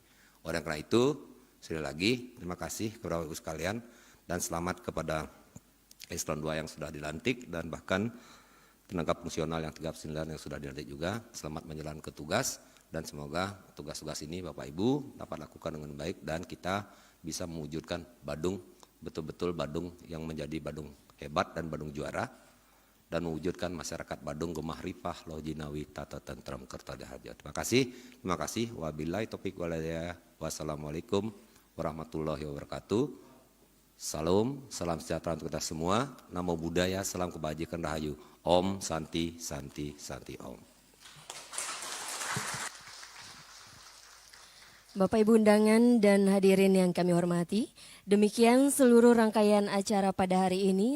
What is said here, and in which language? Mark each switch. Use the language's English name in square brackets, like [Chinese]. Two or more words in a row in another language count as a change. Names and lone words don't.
[Indonesian] Oleh karena itu, sekali lagi terima kasih kepada Bapak Ibu sekalian dan selamat kepada Eselon 2 yang sudah dilantik dan bahkan tenaga fungsional yang 39 yang sudah dilantik juga. Selamat menjalankan tugas dan semoga tugas-tugas ini Bapak Ibu dapat lakukan dengan baik dan kita bisa mewujudkan Badung, betul-betul Badung yang menjadi Badung hebat dan Badung juara, dan mewujudkan masyarakat Badung [Javanese] gemah ripah loh jinawi tata tentram kerta dahaja. [Indonesian] Terima kasih. [Arabic] وبالله التوفيق والهداية. والسلام عليكم ورحمة الله وبركاته. [Indonesian] Salam sejahtera untuk kita semua. [Pali] Namo Buddhaya, [Indonesian] salam kebajikan rahayu. [Sanskrit] ॐ शान्तिः शान्तिः शान्तिः ॐ. [Indonesian] Bapak Ibu undangan dan hadirin yang kami hormati, demikian seluruh rangkaian acara pada hari ini.